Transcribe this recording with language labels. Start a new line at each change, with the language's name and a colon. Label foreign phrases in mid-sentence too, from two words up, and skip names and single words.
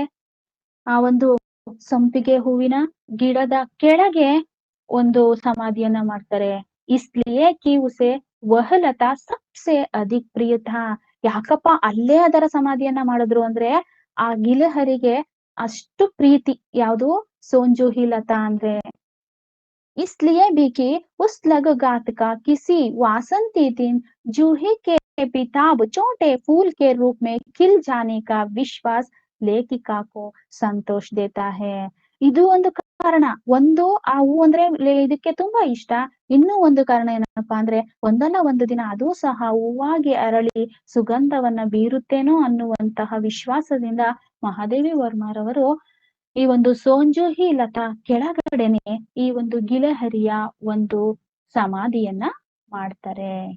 Kannada: ಆ ಒಂದು ಸಂಪಿಗೆ ಹೂವಿನ ಗಿಡದ ಕೆಳಗೆ ಒಂದು ಸಮಾಧಿಯನ್ನ ಮಾಡ್ತಾರೆ.
Hindi: इसलिए कि उसे वह लता सबसे अधिक प्रिय था.
Kannada: ಯಾಕಪ್ಪ ಅಲ್ಲೇ ಅದರ ಸಮಾಧಿಯನ್ನ ಮಾಡಿದ್ರು ಅಂದ್ರೆ ಆ ಗಿಲಹರಿಗೆ ಅಷ್ಟು ಪ್ರೀತಿ ಯಾವುದು ಸೋಂಜುಹಿ ಲತಾ ಅಂದ್ರೆ.
Hindi: इसलिए भी कि उस लगगात का किसी वासंती दिन जूही के बेताब छोटे फूल के रूप में खिल जाने का विश्वास लेखिका को संतोष देता है.
Kannada: ಇದು ಒಂದು ಕಾರಣ. ಒಂದು ಆ ಹೂ ಅಂದ್ರೆ ಇದಕ್ಕೆ ತುಂಬಾ ಇಷ್ಟ. ಇನ್ನೂ ಒಂದು ಕಾರಣ ಏನಪ್ಪಾ ಅಂದ್ರೆ ಒಂದಲ್ಲ ಒಂದು ದಿನ ಅದು ಸಹ ಹೂವಾಗಿ ಅರಳಿ ಸುಗಂಧವನ್ನ ಬೀರುತ್ತೇನೋ ಅನ್ನುವಂತಹ ವಿಶ್ವಾಸದಿಂದ ಮಹಾದೇವಿ ವರ್ಮಾರವರು ಈ ಒಂದು ಸೋಂಜುಹಿ ಲತಾ ಕೆಳಗಡೆನೆ ಈ ಒಂದು ಗಿಲಹರಿಯ ಒಂದು ಸಮಾಧಿಯನ್ನ ಮಾಡ್ತಾರೆ.